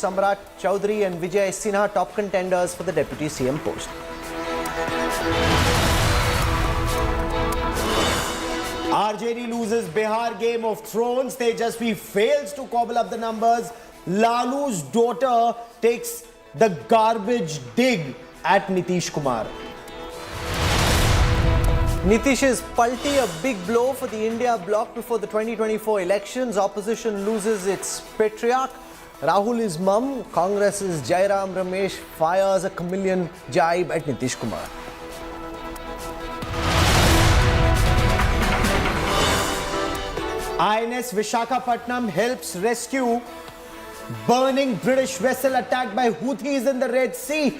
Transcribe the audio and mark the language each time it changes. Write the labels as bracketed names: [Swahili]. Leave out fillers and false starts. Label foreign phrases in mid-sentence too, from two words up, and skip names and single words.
[English] Samrat Chaudhary and Vijay Sinha top contenders for the deputy CM post. RJD loses Bihar Game of Thrones. Tejasvi fails to cobble up the numbers. Lalu's daughter takes the garbage dig at Nitish Kumar. Nitish's palti, a big blow for the India bloc before the 2024 elections. Opposition loses its patriarch. Rahul is mum. Congress's Jairam Ramesh fires a chameleon jibe at Nitish Kumar. INS Vishakhapatnam helps rescue burning British vessel attacked by Houthis in the Red Sea.